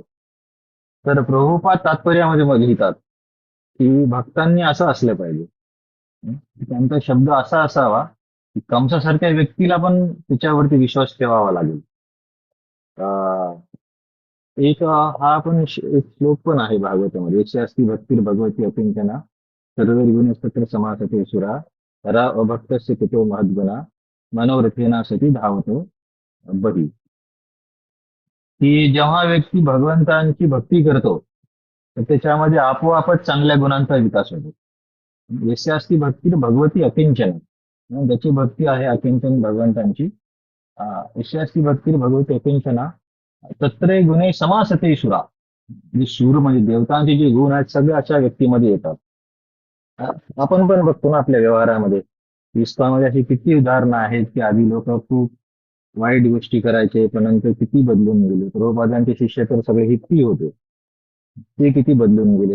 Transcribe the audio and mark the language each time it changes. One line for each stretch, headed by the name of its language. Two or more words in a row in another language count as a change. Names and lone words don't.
Marathi: तर प्रभुपाद तात्पर्यामध्ये मग लिहितात की भक्तांनी असं असलं पाहिजे. त्यांचा शब्द असा असावा की कंसासारख्या व्यक्तीला पण त्याच्यावरती विश्वास ठेवावा लागेल. अं, हा पण एक श्लोक पण आहे भागवतामध्ये,
Sanskrit: यस्य अस्ति भक्तिर् भगवती अकिंचना सर्वैर्गुणस्तत्र समासते सुरा रा अभक्तस्य कुतो महद्गुणा मनोरथेना सती धावतो बही.
Marathi: की जेव्हा व्यक्ती भगवंतांची भक्ती करतो तर त्याच्यामध्ये आपोआपच चांगल्या गुणांचा विकास होतो.
Sanskrit: यस्य अस्ति भक्ती भगवती अकिंचन,
Marathi: ज्याची भक्ती आहे अकिंचन भगवंतांची,
Sanskrit: यस्य अस्ति भक्ती भगवती अकिंचना तत्रे गुणे समासते सुरा.
Marathi: जे सूर म्हणजे देवतांचे जे गुण आहेत सगळे अशा व्यक्तीमध्ये येतात. आपण पण बघतो ना आपल्या व्यवहारामध्ये, इस्कॉनमध्ये अशी किती उदाहरणं आहेत की आधी लोक खूप वाईट गोष्टी करायचे पण नंतर किती बदलून गेले. प्रभुपादांचे शिष्य तर सगळे हिप्पी होते, ते किती बदलून गेले.